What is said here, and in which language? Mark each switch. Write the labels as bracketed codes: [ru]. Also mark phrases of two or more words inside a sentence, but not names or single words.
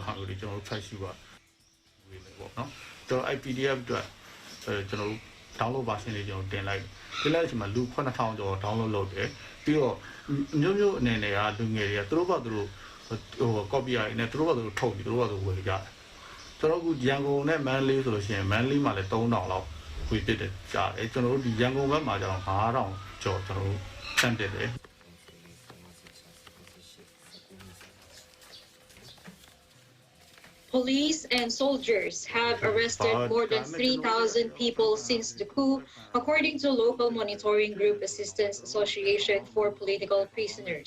[my] ဟာလို့ကျွန်တော်တို့ try ရှိပါဝေမယ်ပေါ့နော်ကျွန်တော် IPDF အတွက်ကျွန်တော်တို့ [en] download version [my] လေးကျွန်တော်တင်လိုက်တဲ့အချိန်မှာလူ9000ကျော် download လုပ်တယ်ပြီးတော့မျိုးအနေနဲ့ကလူငယ်တွေကသူတို့ဘာသူတို့copy ရနေသူတို့ဘာသူတို့ထုတ်ပြီးသူတို့ဘာသူဝယ်ကြတယ်ကျွန်တော်ကရန်ကုန်နဲ့မန္တလေးဆိုလို့ရှိရင်မန္တလေးမှာလည်း3000လောက်ဝယ်ပြစ်တယ်ကြားတယ်ကျွန်တော်တို့ဒီရန်ကုန်ဘက်မှာကျတော့9000ကျော်ကျွန်တော်တို့ဆန့်တက်တယ် [en] Police and soldiers have arrested more than 3,000 people since the coup, according to local monitoring group Assistance Association for Political Prisoners.